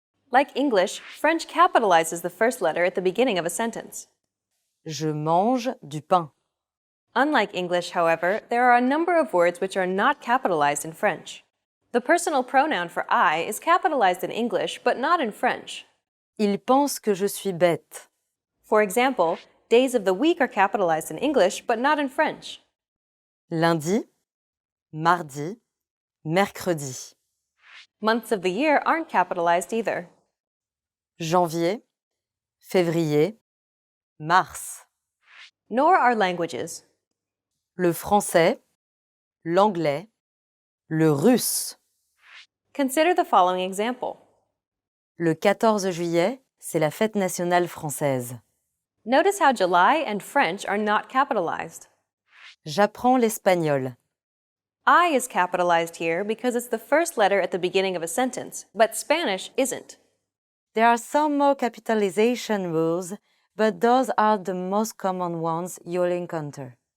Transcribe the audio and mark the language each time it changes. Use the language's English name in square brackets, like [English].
[English] Like English, French capitalizes the first letter at the beginning of a sentence. [French] Je mange du pain. [English] Unlike English, however, there are a number of words which are not capitalized in French. The personal pronoun for I is capitalized in English, but not in French. [French] Il pense que je suis bête. [English] For example, days of the week are capitalized in English, but not in French. [French] Lundi, mardi, mercredi. [English] Months of the year aren't capitalized either. [French] Janvier, février, mars. [English] Nor are languages. [French] Le français, l'anglais, le russe. [English] Consider the following example. [French] Le 14 juillet, c'est la fête nationale française. [English] Notice how July and French are not capitalized. [French] J'apprends l'espagnol. [English] I is capitalized here because it's the first letter at the beginning of a sentence, but Spanish isn't. There are some more capitalization rules, but those are the most common ones you'll encounter.